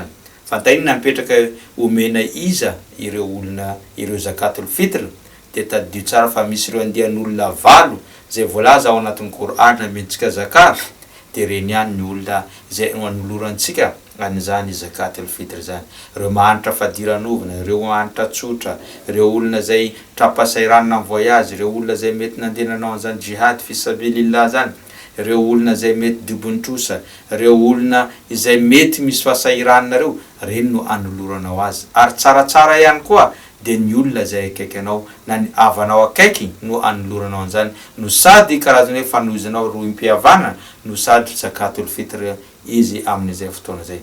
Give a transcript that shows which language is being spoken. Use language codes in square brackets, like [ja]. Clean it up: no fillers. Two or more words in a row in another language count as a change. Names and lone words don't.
[mg] Fantainina mipetraka omena iza ireo olona ireo [ar] زكاة الفطر [mg] de tadidio tsara fa misy ireo andian'olona valo zay voalaza ao anatin'ny Qur'ana mentsika zakat de reny ihany ny olona zay anolorantsika an'izany [ar] زكاة الفطر [mg] zany. Ireo mahanitra fadiran'ovina, ireo mahanitra tsotra, ireo olona zay trapasairanina amin'ny voyage, ireo olona zay mety nandenanao an'izany [ar] جهاد في سبيل الله [mg] zany, ireo olona zay mety dibontrosa, ireo olona izay mety misy fasairanareo reny no anoloranao azy. Ary tsaratsara ihany koa de ny olona zay akaiky anao na ny avanao akaiky no anoloranao an'izany no sady karazana hoe fanovizanao roim-pihavana no sady zakatul fitr izy amin'izay fotoana zay.